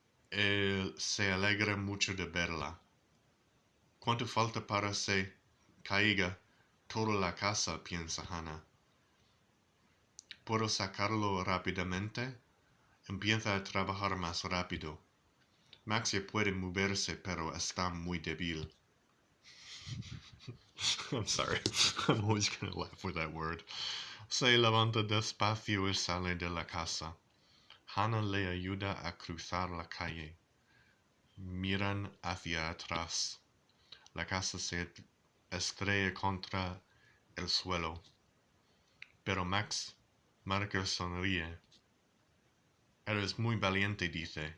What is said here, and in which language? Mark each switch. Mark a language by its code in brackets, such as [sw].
[es] Él se alegra mucho de verla. ¿Cuánto falta para se caiga toda la casa?, piensa Hannah. ¿Puedo sacarlo rápidamente? Empieza a trabajar más rápido. Max ya puede moverse, pero está muy débil. [en] I'm sorry. I'm always gonna laugh with that word. [es] Se levanta despacio y sale de la casa. Hannah le ayuda a cruzar la calle. Miran hacia atrás. La casa se estrella contra el suelo. Pero Max Marker sonríe. Eres muy valiente, dice.